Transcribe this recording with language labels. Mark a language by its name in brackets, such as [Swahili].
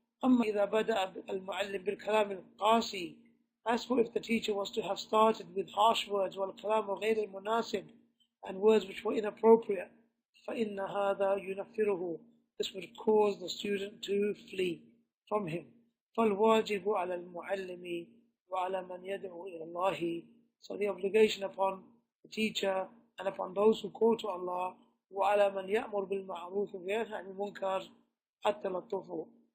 [Arabic] أما إذا بدأ المعلم بالكلام القاسي, [English] as for if the teacher was to have started with harsh words, [Arabic] والكلام غير المناسب, [English] and words which were inappropriate, [Arabic] فإن هذا ينفره, [English] this would cause the student to flee from him. [Arabic] فالواجب على المعلم وعلى من يدعو إلى الله. [English] So the obligation upon the teacher and upon those who call to Allah, [Arabic] وعلى من يأمر بالمعروف وينهى عن المنكر التلطف.